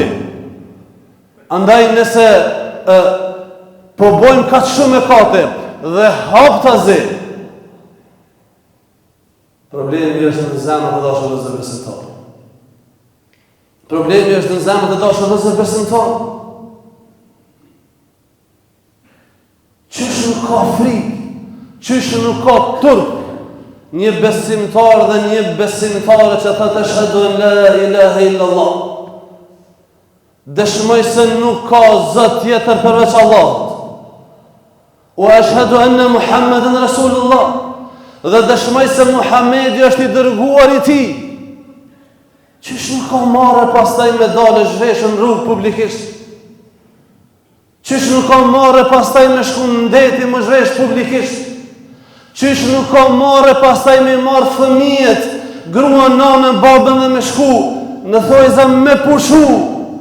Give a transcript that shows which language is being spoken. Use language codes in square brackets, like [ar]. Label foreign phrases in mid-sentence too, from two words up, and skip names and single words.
[sq] Andaj nëse po bojmë ka shumë e kate dhe haptazi, problemi është në zemrat e dashur vëllezër besimtar. Problemi është në zemrat e dashur vëllezër besimtar. Qysh nuk ka frikë, qysh nuk ka turp, një besimtar dhe një besimtare që thotë [ar] أشهد أن لا إله إلا الله, [sq] dëshmoj se nuk ka zot tjetër përveç Allahut. [ar] وأشهد أن محمدا رسول الله, [sq] dhe dëshmoj se Muhamedi është i dërguar i Tij. Qysh nuk ka marrë pastaj me dalë zhveshën rrugë publikisht? Qysh nuk ka marrë pastaj me shku në ndeti më zhvesh publikisht? Qysh nuk ka marrë pastaj me marrë fëmijët, gruan, nanën, babën dhe me shku në thojza me pushu?